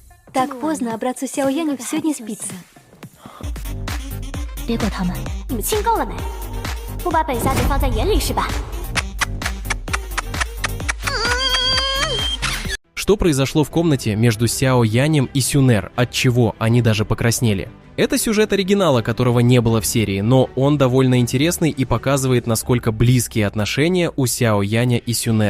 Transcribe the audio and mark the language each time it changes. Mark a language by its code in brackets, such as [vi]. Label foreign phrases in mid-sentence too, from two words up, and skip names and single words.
[ru] Так поздно, а братцу Сяо Яню все не спится. [zh] 别管他们，你们亲够了没？不把本小姐放在眼里是吧？ [ru] Что произошло в комнате между Сяо Янем и Сюнер, от чего они даже покраснели? Это сюжет оригинала, которого не было в серии, но он довольно интересный и показывает, насколько близкие отношения у Сяо Яня и Сюнер.